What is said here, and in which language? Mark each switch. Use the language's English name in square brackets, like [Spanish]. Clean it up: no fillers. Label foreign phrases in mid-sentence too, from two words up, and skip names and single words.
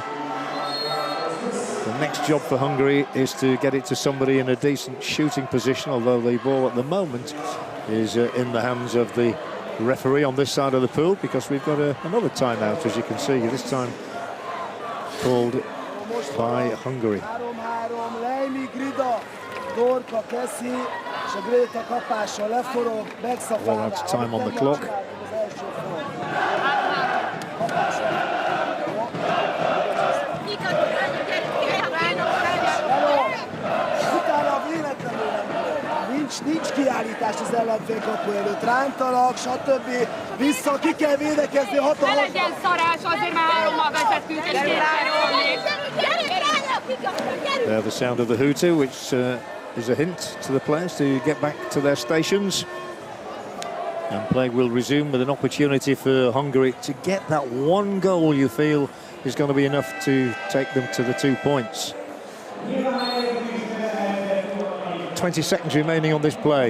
[English] The next job for Hungary is to get it to somebody in a decent shooting position, although the ball at the moment is in the hands of the referee on this side of the pool, because we've got another timeout, as you can see, this time called by Hungary. Well, that's time on the clock. [Hungarian] Nincs kiállítás az ellenfél kapu előtt, rántanak, stb. Vissza, ki kell védekezni, hatalmas. Ne legyen szarás, azért már 3-mal vezetünk, és 2-3-mal. [English] There, the sound of the hooter, which is a hint to the players to get back to their stations. And play will resume with an opportunity for Hungary to get that 1 goal you feel is going to be enough to take them to the 2 points. 20 seconds remaining on this play.